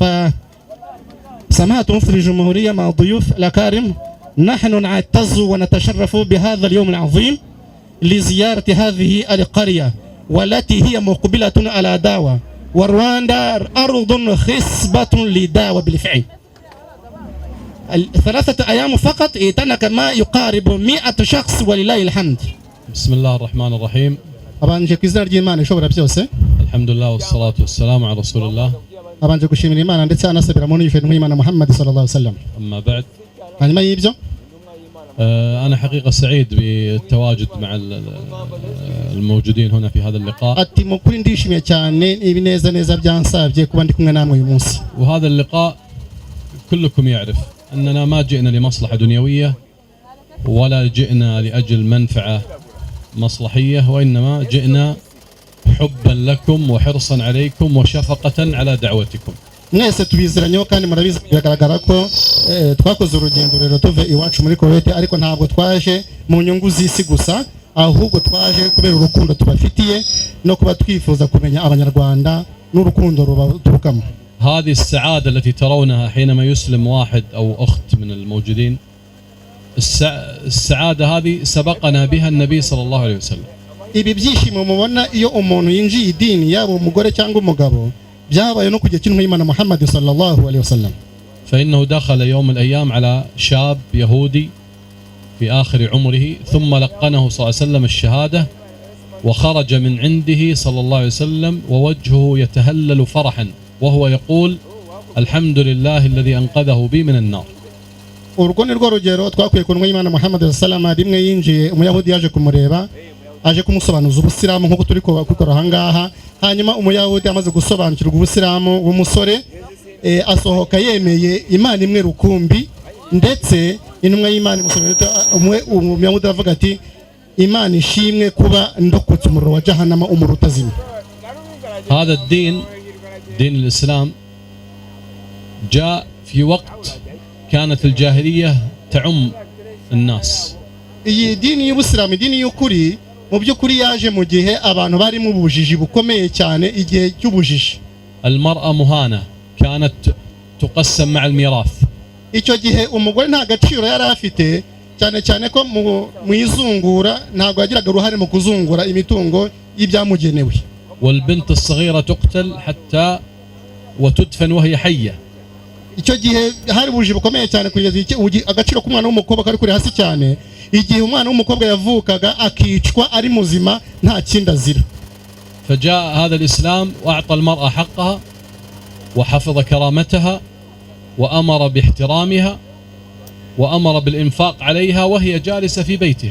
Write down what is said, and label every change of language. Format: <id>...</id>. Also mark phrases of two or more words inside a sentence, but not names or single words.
<ar>فسماحة مفتي الجمهورية مع الضيوف الأكارم، نحن نعتز ونتشرف بهذا اليوم العظيم لزيارة هذه القرية والتي هي مقبلة على دعوة، ورواندا أرض خصبة لدعوة بالفعل. 3 أيام فقط اعتنق ما يقارب 100 شخص ولله الحمد. بسم الله الرحمن الرحيم.</ar> <rw>abanje kwizina ry'Imana ishobora byose,</rw> <ar>الحمد لله والصلاة والسلام على رسول الله.</ar> <rw>abanje gushimira Imana ndetse anasabira mu nifero n'Imana Muhammad</rw> <ar>صلى الله عليه وسلم. أما بعد،</ar> <rw>hanyuma y'ibyo</rw> <ar>أنا حقيقة سعيد بالتواجد مع الموجودين هنا في هذا اللقاء.</ar> <rw>ati mukuri ndishimye cyane ibineza neza byansabye kuba ndi kumwe namwe uyu munsi.</rw> <ar>وهذا اللقاء كلكم يعرف أننا ما جئنا لمصلحة دنيوية ولا جئنا لأجل منفعة مصلحية، وإنما جئنا حبا لكم وحرصا عليكم وشفقة على دعوتكم.</ar> <rw>mwese tubiziranyeho kandi murabizi, biragaragara ko twakoze urugendo rero tuve iwacu muri Kuwait, ariko ntabwo twaje mu nyungu z'isi gusa, ahubwo twaje kubera urukundo tubafitiye no kuba twifuza kumenya abanyarwanda n'urukundo rubaturukamo.</rw> <ar>هذه السعادة التي ترونها حينما يسلم واحد أو أخت من الموجودين، السعادة هذه سبقنا بها النبي صلى الله عليه وسلم.</ar> <rw>ibi byishimo mubona iyo umuntu yinjiye idini, yaba umugore cyangwa umugabo, byabaye no kujya kintu y'Imana Muhammad</rw> <ar>صلى الله عليه وسلم. فإنه دخل يوم من الأيام على شاب يهودي في آخر عمره، ثم لقنه صلى الله عليه وسلم الشهادة، وخرج من عنده صلى الله عليه وسلم ووجهه يتهلل فرحا وهو يقول الحمد لله الذي أنقذه بي من النار.</ar> <rw>urwo ni rwo rugero twakwiye ku y'Imana Muhammad</rw> <ar>صلى الله عليه وسلم.</ar> <rw>rimwe yinjiye umuyahudi yaje kumureba, aje kumusobanuza ubusilamu nk'uko turi kubikora ahangaha. hanyuma umuyahudi amaze gusobanukirwa ubusilamu w'umusore, asohoka yemeye Imana imwe rukumbi, ndetse intumwa y'Imana umuyahudi aravuga ati Imana ishimwe kuba ndokotse umuriro wa jahannama, umuriro utazima.</rw> <ar>هذا الدين دين الإسلام جاء في وقت كانت الجاهلية تعم الناس.</ar> <rw>iyi dini y'ubusilamu, idini y'ukuri, mu by'ukuri yaje mu gihe abantu bari mu bujiji bukomeye cyane, igihe cy'ubujiji.</rw> <ar>المرأة مهانة كانت تقسم مع الميراث.</ar> <rw>icyo gihe umugore nta gaciro yari afite, cyane cyane ko mu izungura ntabwo yagiraga uruhare mu kuzungura imitungo y'ibyamugenewe.</rw> <ar>والبنت الصغيرة تقتل حتى وتدفن وهي حية.</ar> <rw>icyo gihe hari ubujiji bukomeye cyane, kugeza agaciro k'umwana w'umukobwa kari kuri hasi cyane, igihe umwana w'umukobwa yavukaga akicwa ari muzima nta kindi azira.</rw> <ar>فجاء هذا الإسلام وأعطى المرأة حقها وحفظ كرامتها وأمر باحترامها وأمر بالإنفاق عليها وهي جالسة في بيتها.</ar>